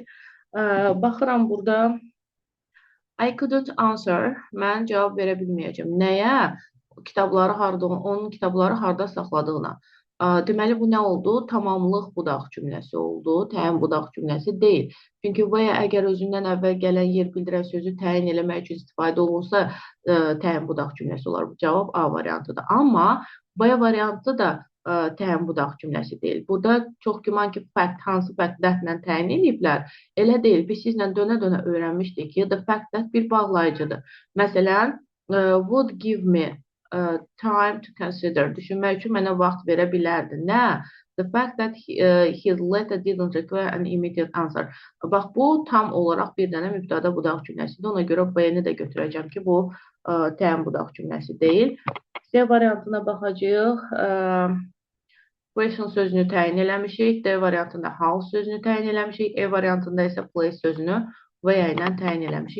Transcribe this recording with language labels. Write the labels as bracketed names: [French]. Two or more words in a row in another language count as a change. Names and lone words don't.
[Azerbaijani] Baxıram burada. [English] I couldn't answer. [Azerbaijani] Mən cavab verə bilməyəcəm. Nəyə? Onun kitabları harda saxladığına. Deməli, bu nə oldu? Tamamlıq budaq cümləsi oldu. Təyin budaq cümləsi deyil. Çünki və əgər özündən əvvəl gələn yer bildirən sözü təyin eləmək üçün istifadə olunsa, təyin budaq cümləsi olar. Cavab A variantıdır. Amma B variantı da təyin budaq cümləsi deyil. Burada çox güman ki, hansı [English] fact that-lə [Azerbaijani] təyin ediblər. Elə deyil. Biz sizlə dönə-dönə öyrənmişdik ki, [English] the fact that [Azerbaijani] bir bağlayıcıdır. Məsələn, [English] would give me time to consider. [Azerbaijani] Düşünmək üçün mənə vaxt verə bilərdi. Nə? [English] The fact that his letter didn't require an immediate answer. [Azerbaijani] Bax, bu tam olaraq bir dənə mübtəda budaq cümləsidir. Ona görə B-ni də götürəcəm ki, bu təyin budaq cümləsi deyil. C variantına baxacağıq. Question sözünü təyin eləmişik. D variantında house sözünü təyin eləmişik. E variantında isə place sözünü və ilə təyin eləmişik.